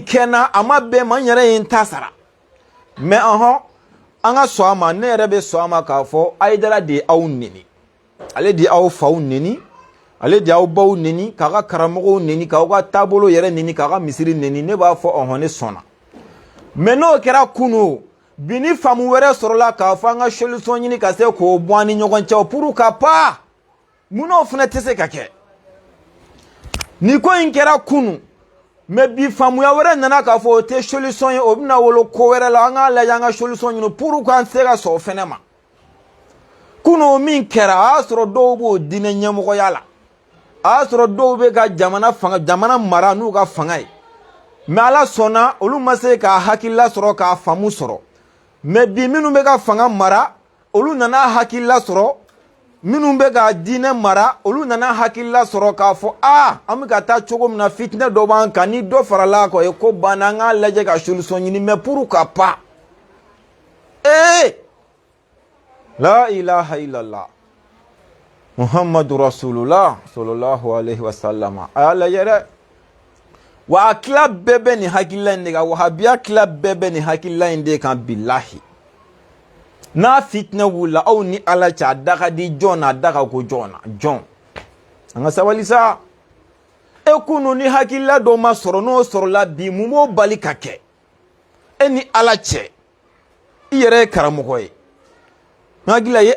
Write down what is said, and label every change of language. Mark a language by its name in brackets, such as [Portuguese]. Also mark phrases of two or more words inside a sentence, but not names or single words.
[Bambara] kɛ n na a ma bɛn ma n yɛrɛ ye n ta sara mais an ka sɔn a ma ne yɛrɛ bɛ sɔn a ma k'a fɔ Haidara de ye aw neni ale de ye aw faw neni ale de y'aw baw neni k'a ka karamɔgɔw neni k'aw ka taabolo yɛrɛ neni k'a ka misiri neni ne b'a fɔ ne sɔnna mais n'o kɛra kunu bi ni faamu wɛrɛ sɔrɔla k'a fɔ an ka solution ɲini ka se k'o bɔ an ni ɲɔgɔn cɛ [French] pourquoi pas [Bambara] mun'o fana tɛ se ka kɛ ni ko in kɛra kunu mais bi faamuya wɛrɛ nana k'a fɔ o tɛ solution ye o bɛna wolo ko wɛrɛ la an k'a lajɛ an ka solution ɲini pourquoi an tɛ se ka sɔn o fana ma kunu min kɛra a y'a sɔrɔ dɔw b'o diinɛ ɲɛmɔgɔya la a y'a sɔrɔ dɔw bɛ ka jamana mara n'u ka fanga ye mais ala sɔnna olu ma se k'a hakilila sɔrɔ k'a faamu sɔrɔ mais bi minnu bɛ ka fanga mara olu nana hakilila sɔrɔ minnu bɛ ka diinɛ mara olu nana hakilila sɔrɔ k'a fɔ an bɛ ka taa cogo min na fitinɛ dɔ b'an kan ni dɔ farala a kan o ye ko banna an k'a lajɛ ka solution ɲini [French] mais pourquoi pas [Arabic] لا إله إلا الله محمد رسول الله صلى الله عليه وسلم [Bambara] a y'a lajɛ dɛ wa a tila bɛɛ bɛ nin hakilila in de kan wahabiya tila bɛɛ bɛ nin hakilila in de kan bilahi n'a fitinɛ wulila aw ni ala cɛ a da ka di jɔn na a da ka ko jɔn na jɔn an ka sabali sa kunu ni hakilila dɔ ma sɔrɔ n'o sɔrɔla bi mun b'o bali ka kɛ ni ala cɛ i yɛrɛ ye karamɔgɔ ye n hakili ye